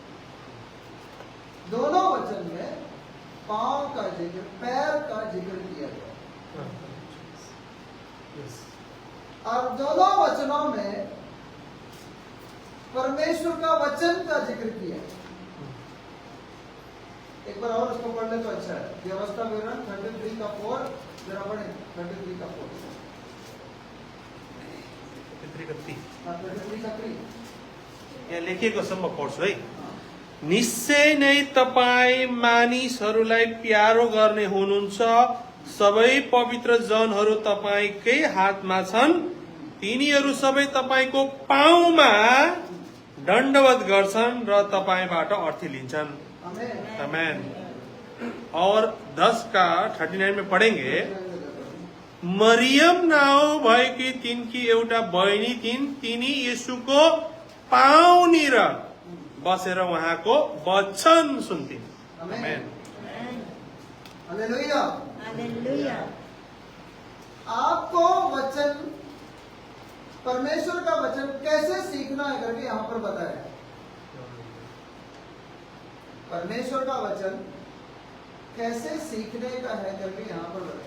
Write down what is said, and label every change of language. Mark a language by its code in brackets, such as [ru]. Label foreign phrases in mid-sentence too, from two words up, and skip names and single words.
[hi] दोनों वचन में पांव का जिक्र, पैर का जिक्र किया गया और दोनों वचनों में परमेश्वर का वचन का जिक्र किया। एक बार और उसको पढ़ ले तो अच्छा है। व्यवस्था विवरण 33 का 4 जरा पढ़े। 33 का 4 33 का 3 यहाँ लेखिएको सम्म पढ्छु है। [ne] निश्चय नै तपाईँ मानिसहरूलाई प्यारो गर्ने हुनुहुन्छ, सबै पवित्र जनहरू तपाईँकै हातमा छन्, तिनीहरू सबै तपाईँको पाउमा दण्डवत गर्छन् र तपाईँबाट अर्थी लिन्छन्। [hi] आमेन। और 10 का 39 में पढ़ेंगे। [ne] मरियम नाउँ भएकी तिनकी एउटा बहिनी थिइन्, तिनी येशूको पाउनिर बसेर उहाँको वचन सुन्थिन्। आमेन। हालेलुया। हालेलुया। [hi] आपको वचन, परमेश्वर का वचन कैसे सीखना है करके यहाँ पर बताया। परमेश्वर का वचन कैसे सीखने का है करके यहाँ पर बताया।